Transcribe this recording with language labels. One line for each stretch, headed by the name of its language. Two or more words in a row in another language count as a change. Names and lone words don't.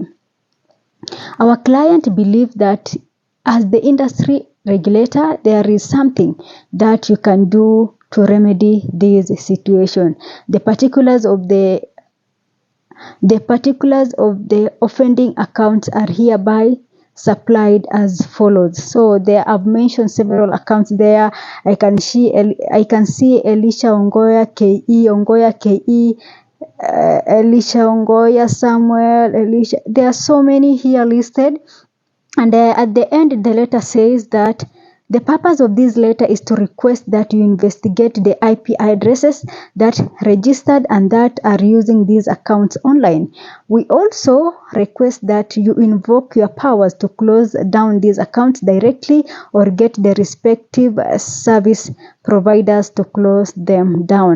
English: Our client believes that as the industry regulator, there is something that you can do to remedy this situation. The particulars of the offending accounts are hereby supplied as follows. So there I've mentioned several accounts there. I can see Elisha Ongoya KE, Ongoya KE, Elisha Ongoya, Samuel, Elisha. There are so many here listed, and at the end the letter says that the purpose of this letter is to request that you investigate the IP addresses that registered and that are using these accounts online. We also request that you invoke your powers to close down these accounts directly or get the respective service providers to close them down.